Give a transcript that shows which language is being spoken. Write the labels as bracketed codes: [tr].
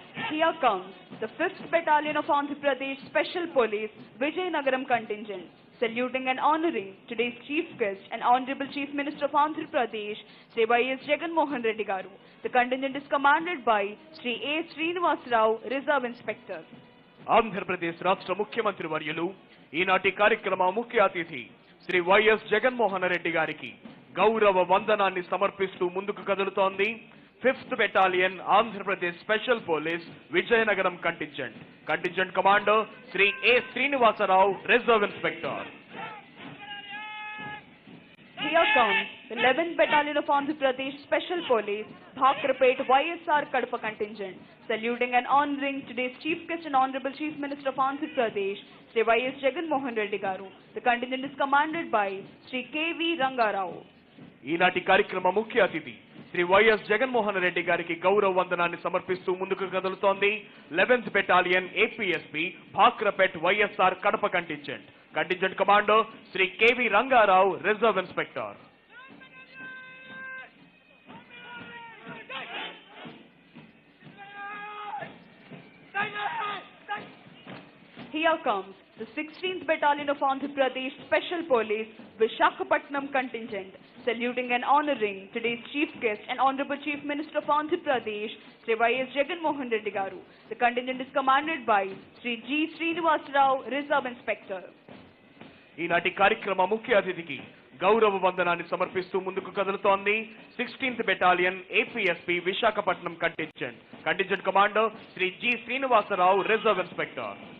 [en] Here comes the 5th Battalion of Andhra Pradesh Special Police Vijayanagaram contingent, saluting and honoring today's Chief Guest and Honorable Chief Minister of Andhra Pradesh, Sri Y.S. Jagan Mohan Reddy Garu. The contingent is commanded by Sri A. Srinivas Rao, Reserve Inspector. [te] Andhra Pradesh రాష్ట్ర ముఖ్యమంత్రి వర్యులు ఈనాటి కార్యక్రమ ముఖ్య అతిథి Shri YS Jaganmohan Reddy గారికి గౌరవ వందనాన్ని సమర్పిస్తూ ముందుకు కదులుతోంది 5th battalion [en] Andhra Pradesh special police [te] Vizianagaram contingent. Contingent commander Shri ఏ Srinivasarao, reserve inspector. [en] Here comes the 11th Battalion of Andhra Pradesh Special Police, Bhakrapet YSR Kadapa contingent, saluting and honoring today's Chief Guest and Honorable Chief Minister of Andhra Pradesh, Sri Y.S. Jagan Mohan Reddy Garu. The contingent is commanded by Sri K.V. Rangarao. [te] ఈనాటి కార్యక్రమ ముఖ్య అతిథి Shri YS Jaganmohan Reddy గారికి గౌరవ వందనాన్ని సమర్పిస్తూ ముందుకు కదులుతోంది 11th battalion APSP Bhakrapet YSR Kadapa contingent. Contingent commander Shri KV Rangarao, reserve inspector. [en] Here comes the 16th Battalion of Andhra Pradesh Special Police, Vishakhapatnam contingent, saluting and honoring today's Chief Guest and Honorable Chief Minister of Andhra Pradesh, Sri Y.S. Jagan Mohan Reddy Garu. The contingent is commanded by Sri G. Srinivas Rao, Reserve Inspector. [te] ఈనాటి కార్యక్రమ ముఖ్య అతిథికి గౌరవ వందనాన్ని సమర్పిస్తూ ముందుకు కదులుతోంది 16th battalion APSP Visakhapatnam contingent. Contingent commander Shri G Srinivasarao, reserve inspector.